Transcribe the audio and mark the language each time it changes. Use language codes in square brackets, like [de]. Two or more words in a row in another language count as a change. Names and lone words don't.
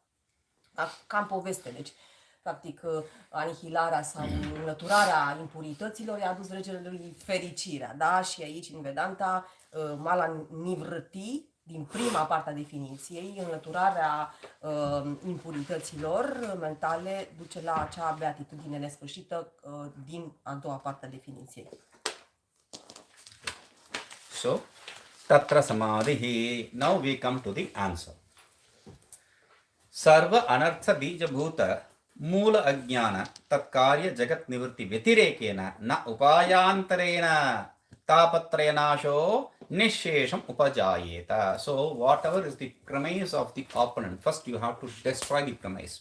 [ro] Cam poveste, deci practic anihilarea sau înlăturarea impurităților i-a adus regelui fericirea, da? Și aici în [sa] वेदान्त मल निवृत्ति, [ro] din prima parte a definiției, înlăturarea impurităților mentale duce la acea beatitudine nesfârșită din a doua parte a definiției. [sa] So, तत्र समाधिः. [en] Now we come to the answer. [sa] सर्व अनर्थ बीज भूत मूल अज्ञान तत् कार्य जगत् निवृत्ति व्यतिरेकेण न उपायान्तरेण तापत्रयनाशो निःशेषम् उपजायेत. [en] So whatever is the premise of the opponent, first you have to destroy the premise.